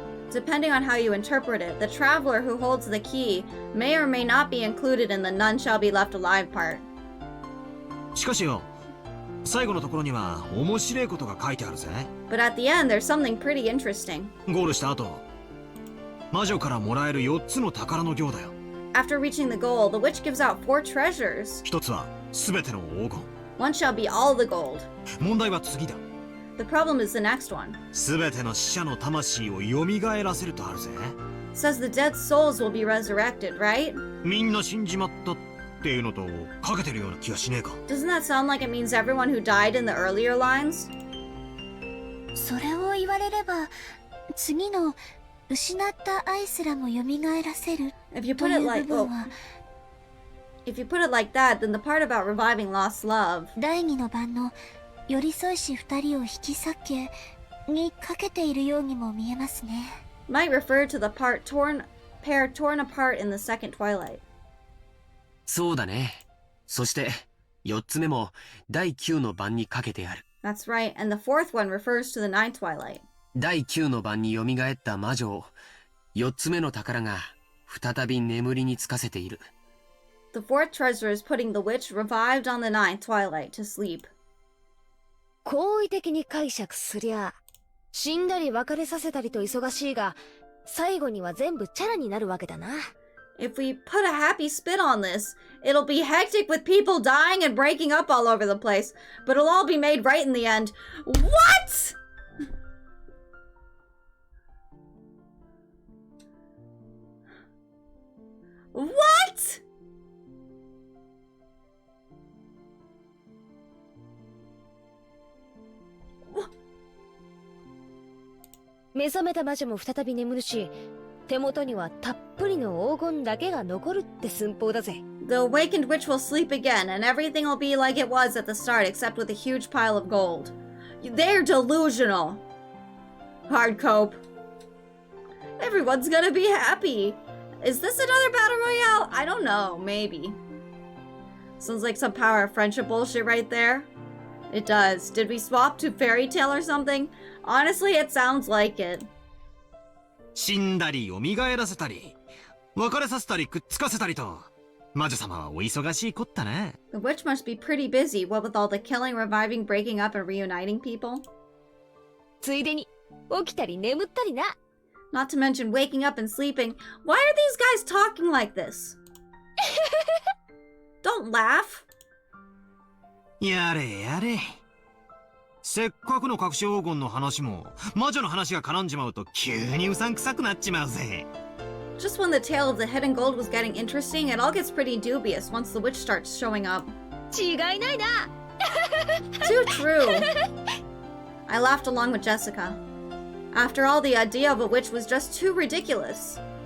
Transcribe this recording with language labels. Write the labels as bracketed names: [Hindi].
[English] Depending on how you interpret it, the traveler who holds the key may or may not be included in the none shall be left alive part. [Japanese] しかしよ、最後のところには面白いことが書いてあるぜ。 [English] But at the end, there's something pretty interesting. [Japanese] ゴールした後、魔女からもらえる4つの宝の行だよ。 [English] After reaching the goal, the witch gives out 4 treasures. [Japanese] 一つは全ての黄金。 [English] One shall be all the gold. [Japanese] 問題は次だ。 [English] The problem is the next one. [Japanese] 全ての死者の魂を蘇らせるとあるぜ。 [English] It says the dead souls will be resurrected, right? [Japanese] みんな死んじまったっていうのとかけてるような気がしねえか。 [English] Doesn't that sound like it means everyone who died in the earlier lines? [Japanese] それを言われれば、次の失った愛すらも蘇らせる [English] If you [Japanese] と [English] put [Japanese] い [English] it [Japanese] う [English] like [Japanese] 部分は、 [English] if you put it like that, then the part about reviving lost love [Japanese] 第2の晩の寄り添いし2人を引き裂けにかけているようにも見えますね。 [English] might refer to the part pair torn apart in the second twilight. [Japanese] そうだね。そして、4つ目も第9の番にかけてある。 [English] That's right, and the fourth one refers to the ninth twilight. [Japanese] 第9の番に蘇った魔女を、4つ目の宝が再び眠りにつかせている。 [English] The fourth treasure is putting the witch revived on the ninth twilight to sleep. [Japanese] 好意的に解釈すりゃ、死んだり別れさせたりと忙しいが、最後には全部チャラになるわけだな。 [English] If we put a happy spin on this, it'll be hectic with people dying and breaking up all over the place, but it'll all be made right in the end. What?! What?! [Japanese] 目覚めた魔女も再び眠るし、手元にはたっぷりの黄金だけが残るって寸法だぜ。 [English] The awakened witch will sleep again, and everything will be like it was at the start, except with a huge pile of gold. They're delusional. Hard cope. Everyone's gonna be happy. Is this another battle royale? I don't know. Maybe. Sounds like some power of friendship bullshit right there. It does. Did we swap to fairy tale or something? Honestly, it sounds like it. [Japanese] 死んだり蘇らせたり、別れさせたりくっつかせたりと、魔女様はお忙しいこったね。 [English] The witch must be pretty busy, what with all the killing, reviving, breaking up, and reuniting people. [Japanese] ついでに起きたり眠ったりな。 [English] Not to mention waking up and sleeping. Why are these guys talking like this? Don't laugh. [Japanese] やれやれ。せっかくの隠し黄金の話も魔女の話が絡んじまうと急にうさんくさくなっちまうぜ。 [English] Just when the tale of the hidden gold was getting interesting, it all gets pretty dubious once the witch starts showing up. [Japanese] 違いないな。 [English] Too true. I laughed along with Jessica. After all, the idea of a witch was just too ridiculous.